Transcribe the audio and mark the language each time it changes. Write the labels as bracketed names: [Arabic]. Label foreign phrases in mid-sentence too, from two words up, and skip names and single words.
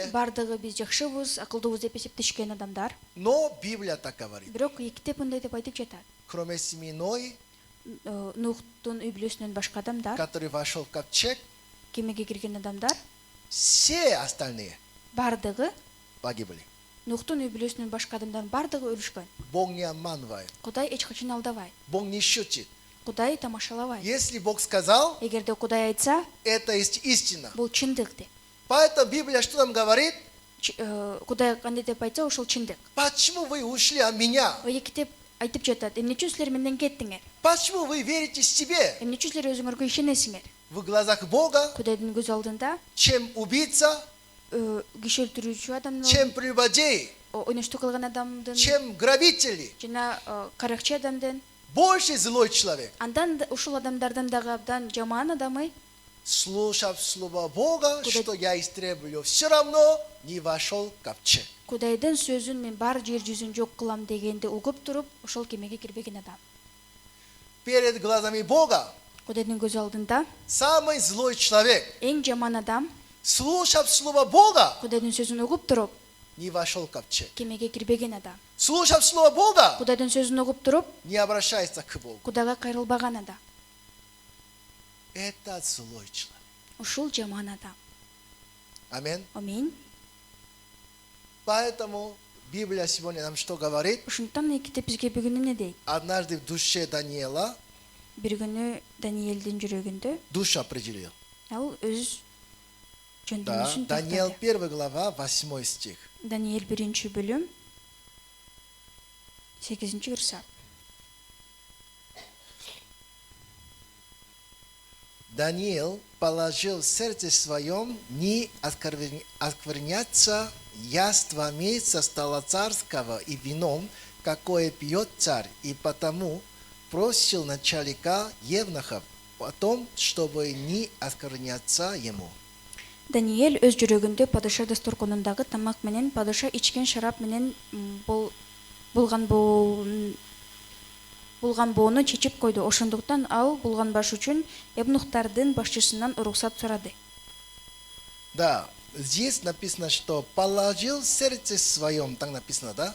[Kyrgyz] Бардыгы биз жакшыбыз, акылдуубуз деп эсептешкен адамдар. [Russian] Но Библия так говорит. [Kyrgyz] Бирок китеп мындай деп айтып жатат. [Russian] Кроме семьи Ной, [Kyrgyz] Нухтун үй бүлөсүнөн башка адамдар, [Russian] который вошел в ковчег, [Kyrgyz] кемеге кирген адамдар, [Russian] все остальные [Kyrgyz] бардыгы [Russian] погибли. [Kyrgyz] Нухтун үй бүлөсүнөн башка адамдардын бардыгы өлүшкөн. [Russian] Бог не обманывает. [Kyrgyz] Кудай эч качан алдабайт. [Russian] Бог не шутит. [Kyrgyz] Кудай тамашалабайт. [Russian] Если Бог сказал, [Kyrgyz] Эгерде Кудай айтса, [Russian] это есть истина. [Kyrgyz] бул чындык деп. [Russian] Поэтому Библия что нам говорит? [Kyrgyz] Кудай кандай деп айтса, ошол чындык. [Russian] Почему вы ушли от меня? [Kyrgyz] Китеп айтып жатат, эмне үчүн силер менден кеттиңер? [Russian] Почему вы верите себе? [Kyrgyz] Эмне үчүн силер өзүңөргө ишенесиңер? [Russian] В глазах Бога, [Kyrgyz] Кудайдын көз алдында [Russian] чем убийца, [Kyrgyz] киши өлтүрүүчү адамдын, [Russian] чем прелюбодей, [Kyrgyz] ойноштук кылган адамдын, [Russian] чем грабители. [Kyrgyz] жана каракчы адамдын, [Russian] Больше злой человек. [Kyrgyz] андан ушул адамдардан дагы абдан жаман адамы, [Russian] Слушав слово Бога, что я истреблю, все равно не вошел в ковчег. [Kyrgyz] Кудайдын сөзүн мен бар жер жүзүн жок кылам дегенди угуп туруп, ошол кемеге кирбеген адам. [Russian] Перед глазами Бога [Kyrgyz] Кудайдын көз алдында [Russian] самый злой человек, [Kyrgyz] эң жаман адам, [Russian] слушав слово Бога, [Kyrgyz] Кудайдын сөзүн угуп туруп, [Russian] не вошел в ковчег. [Kyrgyz] кемеге кирбеген адам. [Russian] Слушав слово Бога, [Kyrgyz] Кудайдын сөзүн угуп туруп, [Russian] не обращается к Богу. [Kyrgyz] Кудайга кайрылбаган адам. [Russian] Это злой человек. [Kyrgyz] Ушул жаман адам. [Russian] Аминь. [Kyrgyz] Аминь. [Russian] Поэтому Библия сегодня нам что говорит? [Kyrgyz] Ушунтан китеп бизге бүгүн эмне дейт? [Russian] Однажды в душе Даниила [Kyrgyz] Бир күнү Даниэлдин жүрөгүндө [Russian] душу определил. [Kyrgyz] ал өз [Russian] Да, [Kyrgyz] жөндөнүшүн [Russian] Даниил [Kyrgyz] тактады. [Russian] 1 глава, 8 стих. [Kyrgyz] Даниэль 1 бөлүм 8 кырса. [Russian] Даниил положил в сердце своем не оскверняться яствами со стола царского и вином, какое пьет царь, и потому просил начальника евнухов о том, чтобы не оскверняться ему. [Kyrgyz] Даниэль өз жүрөгүндө падыша дасторконундагы тамак менен падыша ичкен шарап менен булган боону чечип койду. Ошондуктан ал булганбаш үчүн эбнухтардын башчысынан уруксат сурады. [Russian] Да, здесь написано, что положил в сердце своем, так написано, да?